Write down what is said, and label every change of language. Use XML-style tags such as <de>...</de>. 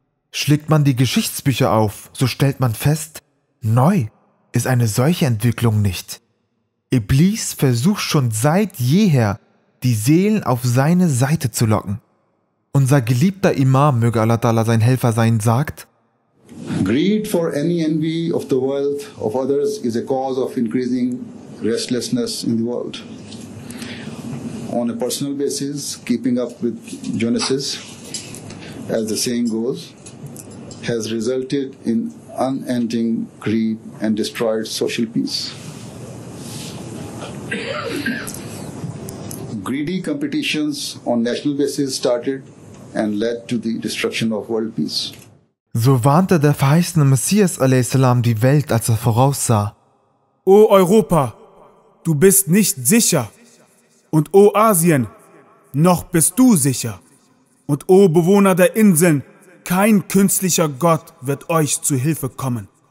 <de>Schlägt man die Geschichtsbücher auf, so stellt man fest, neu ist eine solche Entwicklung nicht. Iblis versucht schon seit jeher, die Seelen auf seine Seite zu locken. Unser geliebter Imam, möge Allah Ta'ala sein Helfer sein, sagt:</de> <en>Greed for any envy of the wealth of others is a cause of increasing restlessness in the world. On a personal basis, keeping up with Joneses, as the saying goes, has resulted in unending greed and destroyed social peace. Greedy competitions on national basis started and led to the destruction of world peace.</en> <de>So warnte der verheißene Messias a.s. die Welt, als er voraussah: O Europa, du bist nicht sicher. Und o Asien, noch bist du sicher. Und o Bewohner der Inseln, kein künstlicher Gott wird euch zu Hilfe kommen.</de>